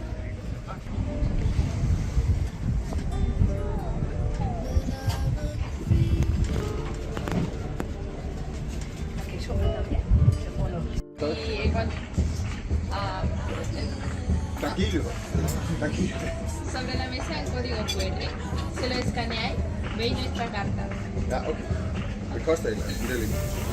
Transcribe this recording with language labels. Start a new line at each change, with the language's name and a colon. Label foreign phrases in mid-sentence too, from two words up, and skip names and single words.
Spanish: Tranquilo, tranquilo. Sobre la mesa el código QR. Se lo escaneáis, veis nuestra carta.
Danish: Ja, okay. Det koster et eller andet, det er lidt.